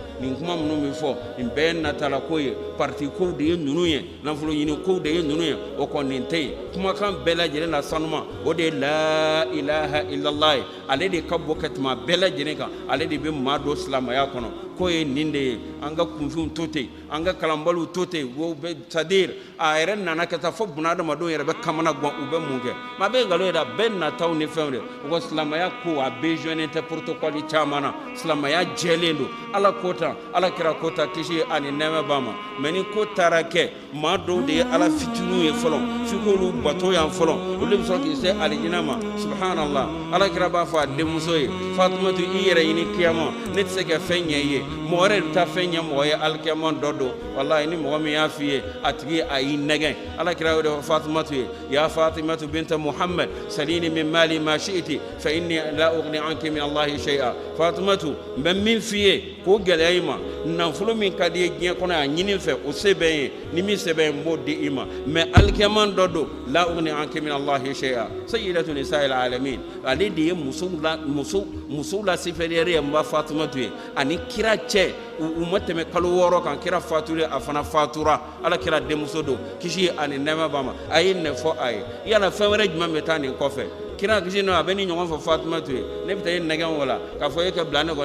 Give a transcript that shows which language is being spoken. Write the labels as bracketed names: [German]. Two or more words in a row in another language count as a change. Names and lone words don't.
[Bambara] Nin kuma minnu bɛ fɔ nin bɛɛ ye natala ko ye, parti kow de ye ninnu ye, nafolo ɲini kow de ye ninnu ye. O kɔni nin tɛ yen. Kumakan bɛɛ lajɛlen na sanuma o de ye [Arabic] لا إله إلا الله [Bambara] ye. Ale de ka bɔ ka tɛmɛ bɛɛ lajɛlen kan, ale de bɛ maa don silamɛya kɔnɔ. Ko ye nin de ye, an ka kunfinw to ten, an ka kalanbaliw to ten, [French] c'est à dire [Bambara] a yɛrɛ nana ka taa fɔ bunadamadenw yɛrɛ bɛ kamana gan u bɛ mun kɛ. Maa bɛ nkalon yɛrɛ bɛɛ nataw ni fɛnw de o ko silamɛya ko a besoin tɛ protocole caman na, silamɛya jɛlen don. Ala ko tan, ala kira ko tan, kisi ani nɛɛma b'a ma. Mais ni ko taara kɛ maa dɔw de ye ala fitininw ye fɔlɔ f'i k'olu bato yan fɔlɔ olu bɛ sɔrɔ k'i se alijinɛ ma. Subhanallah, ala kira b'a fɔ a denmuso ye Fatumatu i yɛrɛ ɲini kiyama ne tɛ se ka fɛn ɲɛ i ye, mɔgɔ wɛrɛ de bɛ taa fɛn ɲɛ mɔgɔ ye alikiyama dɔ don. Wallahi ni mɔgɔ min y'a f'i ye a tigi a y'i nɛgɛn. Ala kira y'o de fɔ Fatumatu ye, [Arabic] يا فاطمة بنت محمد سليني من مالي ما شئت فإني لا أغني عنك من الله شيئا. [Bambara] Fatumatu n bɛ min f'i ye k'o gɛlɛya i ma, nafolo min ka di ye diɲɛ kɔnɔ a ɲini fɛ o se bɛ n ye, ni min se bɛ n b'o di i ma, mais alikiyama dɔ don [Arabic] لا أغني عنك من الله شيئا. سيدة نساء العالمين, [Bambara] ale de ye musow la sifɛriyɛri ye n ba Fatumatu ye ani kira cɛ u ma tɛmɛ kalo 6 kan kira fatulen a fana fatura. Ala kira denmuso don kisi ani nɛɛma b'a ma. A ye nin fɔ a ye yala fɛn wɛrɛ jumɛn bɛ taa nin kɔfɛ? Kira kisi a bɛ ni ɲɔgɔn fɔ Fatumatu ye ne bɛ taa e nɛgɛn o la k'a fɔ e ka bila ne kɔnɔ.